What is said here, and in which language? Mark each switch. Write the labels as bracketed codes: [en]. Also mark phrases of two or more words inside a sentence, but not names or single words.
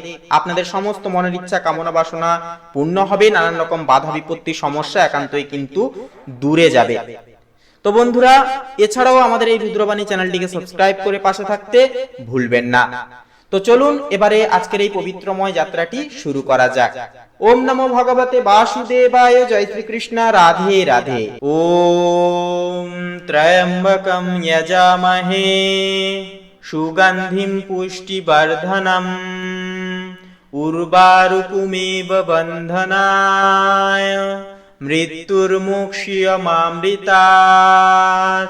[bn] আপনাদের সমস্ত মনের ইচ্ছা কামনা বাসনা পূর্ণ হবে, নানান রকম বাধা বিপত্তি সমস্যা একান্তই কিন্তু দূরে যাবে। তো বন্ধুরা, এছাড়াও আমাদের এই রুদ্রবাণী চ্যানেলটিকে সাবস্ক্রাইব করে পাশে থাকতে ভুলবেন না। তো চলুন এবারে আজকের এই পবিত্রময় যাত্রাটি শুরু করা যাক। [sa] ওম নমো ভগবতে বাসুদেবায়, জয় শ্রীকৃষ্ণ, রাধে রাধে। ওম ত্র্যম্বকম যজামহে সুগন্ধিম পুষ্টিবর্ধনম উর্বারুকমিব বন্ধনায় মৃত্যুর্মোক্ষ্যমামৃতাৎ।